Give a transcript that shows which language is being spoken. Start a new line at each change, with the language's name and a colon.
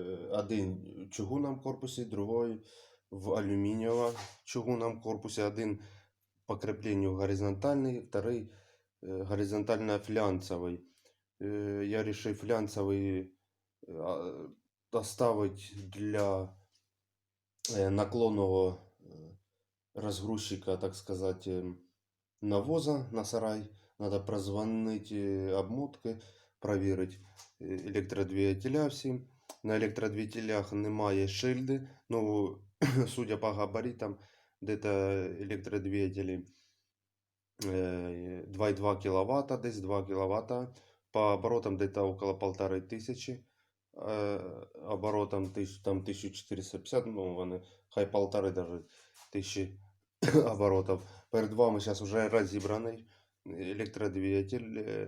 Ukrainian: Один в чугунному корпусі, другой в алюмінієвому чугунному корпусі.
Russian: Один по креплению горизонтальный, второй горизонтально-флянцевый. Я решил флянцевый оставить для наклонного разгрузчика, так сказать, навоза на сарай. Надо прозвонить обмотки, проверить электродвигателя всі. На электродвигателях немає шильди, ну, судя по габаритам, где-то электродвигатели 2,2 кВт,
Ukrainian: десь 2 кВт.
Russian: По оборотам где-то около 1500.
Ukrainian: Оборотом там 1450, ну вони хай 1500 даже тисячі оборотів. Перед вами зараз вже розібраний електродвигатель.